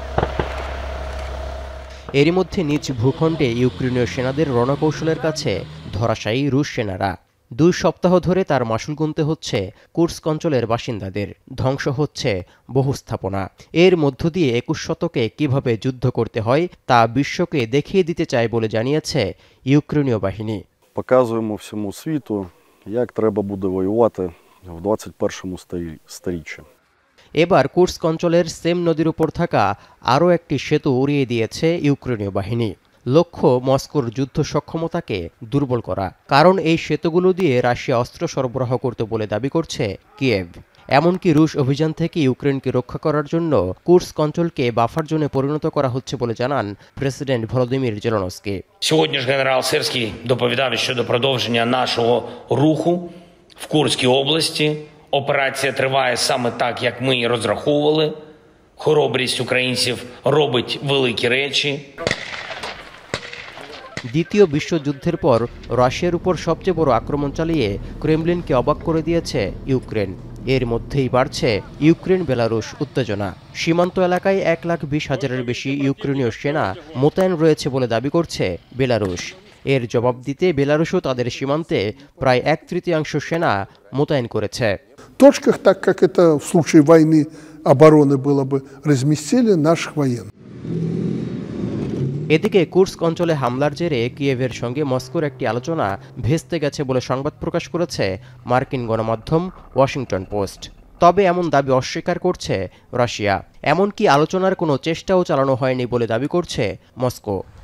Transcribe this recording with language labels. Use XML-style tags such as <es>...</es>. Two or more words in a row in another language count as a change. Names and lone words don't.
<bn>এরই মধ্যে নিজ ভূখণ্ডে ইউক্রেনীয় সেনাদের রণকৌশলের কাছে ধরাশায়ী রুশ সেনারা। 2 সপ্তাহ ধরে তার মাশুল গুনতে হচ্ছে কুর্স্ক অঞ্চলের বাসিন্দাদের, ধ্বংস হচ্ছে বহু স্থাপনা। এর মধ্য দিয়ে 21 শতকে কিভাবে যুদ্ধ করতে হয় তা বিশ্বকে দেখিয়ে দিতে চায় বলে জানিয়েছে ইউক্রেনীয় বাহিনী।</bn> <uk>Показуємо всьому світу, як треба буде воювати в 21 сторіччі।</uk> <bn>এবার কুর্স্ক অঞ্চলের সেম নদীর উপর থাকা আরও একটি সেতু উড়িয়ে দিয়েছে ইউক্রেনীয় বাহিনী। লক্ষ্য মস্কোর যুদ্ধ সক্ষমতাকে দুর্বল করা, কারণ এই সেতুগুলো দিয়ে রাশিয়া অস্ত্র সরবরাহ করতে বলে দাবি করছে কিয়েভ। এমনকি রুশ অভিযান থেকে ইউক্রেনকে রক্ষা করার জন্য কুর্স্ক অঞ্চলকে বাফার জোনে পরিণত করা হচ্ছে বলে জানান প্রেসিডেন্ট ভলোদিমির জেলেনস্কি।</bn> <uk>Сьогодні ж генерал Сирський доповідав щодо продовження нашого руху в Курській області. Операція триває саме так, як ми і розраховували. Хоробрість українців робить великі речі.</uk> <bn>দ্বিতীয় বিশ্বযুদ্ধের পর রাশিয়ার উপর সবচেয়ে বড় আক্রমণ চালিয়ে ক্রেমলিনকে অবাক করে দিয়েছে ইউক্রেন। এর মধ্যেই বাড়ছে ইউক্রেন বেলারুশ উত্তেজনা। সীমান্ত এলাকায় 1,20,000-এর বেশি ইউক্রেনীয় সেনা মোতায়েন রয়েছে বলে দাবি করছে বেলারুশ। এর জবাব দিতে বেলারুশও তাদের সীমান্তে প্রায় 1/3 সেনা মোতায়েন করেছে।</bn> <ru>точках, так как это в случае войны обороны было бы, разместили наших военных.</ru> <bn>এদিকে কুর্স্ক অঞ্চলে হামলার জেরে কিয়েভের সঙ্গে মস্কোর একটি আলোচনা ভেস্তে গেছে বলে সংবাদ প্রকাশ করেছে মার্কিন গণমাধ্যম ওয়াশিংটন পোস্ট। তবে এমন দাবি অস্বীকার করছে রাশিয়া। এমনকি আলোচনার কোনো চেষ্টাও চালানো হয়নি বলে দাবি করছে মস্কো।</bn>